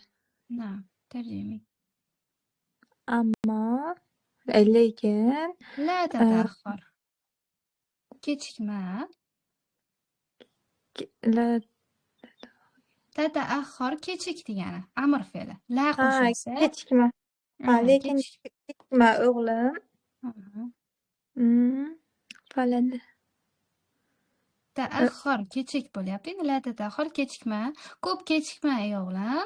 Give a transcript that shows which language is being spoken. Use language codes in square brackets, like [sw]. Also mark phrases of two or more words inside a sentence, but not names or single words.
[ar] نعم ترجمي. أما لكن لا تتأخر kechikma. لا [uz] تتأخر kechik degani amr fe'li. La qo'shilsa kechikma. Lekin kechikma o'g'lim. Ta'axxur kechik bo'lyapti. [ar] لا تتأخر [uz] kechikma. Ko'p kechikma ey o'g'lim.